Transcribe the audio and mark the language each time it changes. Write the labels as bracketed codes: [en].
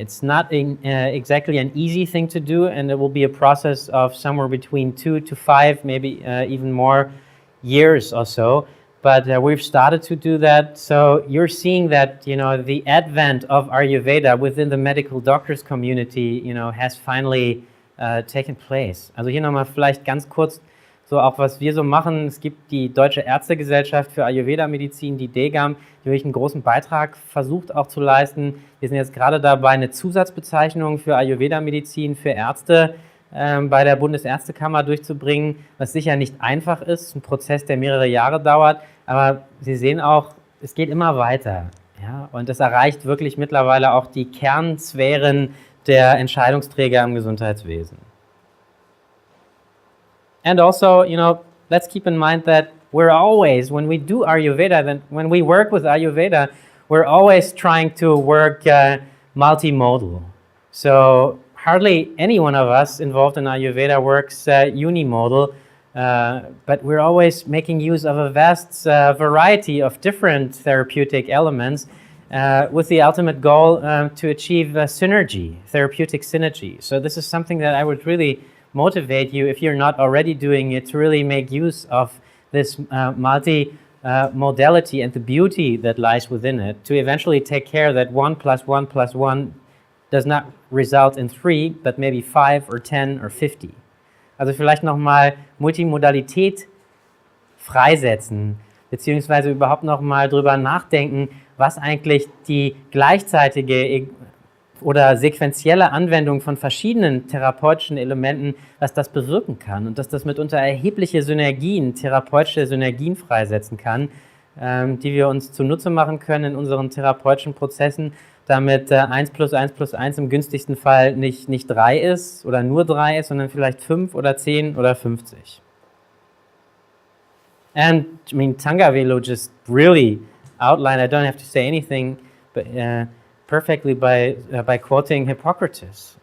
[en] It's not exactly an easy thing to do, and it will be a process of somewhere between 2 to 5, maybe even more years or so. But we've started to do that. So you're seeing that, you know, the advent of Ayurveda within the medical doctors community, you know, has finally taken place. [de] Also hier nochmal vielleicht ganz kurz so auch, was wir so machen. Es gibt die Deutsche Ärztegesellschaft für Ayurveda-Medizin, die DGAM, die wirklich einen großen Beitrag versucht auch zu leisten. Wir sind jetzt gerade dabei, eine Zusatzbezeichnung für Ayurveda-Medizin für Ärzte bei der Bundesärztekammer durchzubringen, was sicher nicht einfach ist, ein Prozess, der mehrere Jahre dauert, aber Sie sehen auch, es geht immer weiter. Ja? Und es erreicht wirklich mittlerweile auch die Kernsphären der Entscheidungsträger im Gesundheitswesen. [en] And also, you know, let's keep in mind that we're always, when we do Ayurveda, then when we work with Ayurveda, we're always trying to work multimodal. So hardly any one of us involved in Ayurveda works unimodal, but we're always making use of a vast variety of different therapeutic elements with the ultimate goal to achieve synergy, therapeutic synergy. So this is something that I would really motivate you, if you're not already doing it, to really make use of this multi-modality and the beauty that lies within it, to eventually take care that 1 + 1 + 1 does not result in 3, but maybe 5 or 10 or 50. [de] Also vielleicht nochmal Multimodalität freisetzen, beziehungsweise überhaupt nochmal drüber nachdenken, was eigentlich die gleichzeitige oder sequentielle Anwendung von verschiedenen therapeutischen Elementen, was das bewirken kann und dass das mitunter erhebliche Synergien, therapeutische Synergien freisetzen kann, die wir uns zunutze machen können in unseren therapeutischen Prozessen, damit 1 + 1 + 1 im günstigsten Fall nicht 3 ist oder nur 3 ist, sondern vielleicht 5 oder 10 oder 50. [en] And I mean, Tangavelu just really outlined, I don't have to say anything, but perfectly by quoting Hippocrates.